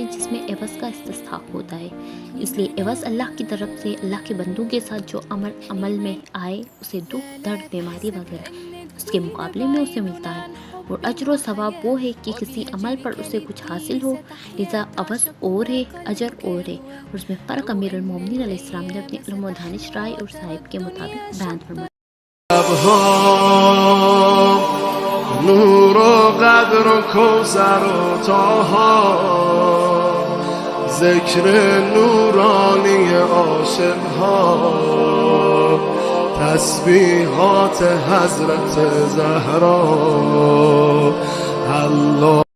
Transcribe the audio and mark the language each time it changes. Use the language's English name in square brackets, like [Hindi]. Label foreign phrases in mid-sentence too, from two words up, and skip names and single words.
[Urdu] جس میں عوض کا استحقاق ہوتا ہے، اس لیے عوض اللہ کی طرف سے اللہ کے بندوں کے ساتھ جو عمل میں آئے اسے دکھ، درد، بیماری وغیرہ اس کے مقابلے میں اسے ملتا ہے، اور اجر و ثواب وہ ہے کہ کسی عمل پر اسے کچھ حاصل ہو، لذا عوض اور ہے، اجر اور ہے، اور اس میں فرق امیر المومنین علیہ السلام نے اپنی علم و دانش رائے اور صاحب کے مطابق بیان فرمایا۔ [Persian] نور و قدر و کوثر و طه، ذکر نورانی عاشق ها، تسبیحات حضرت زهرا، الله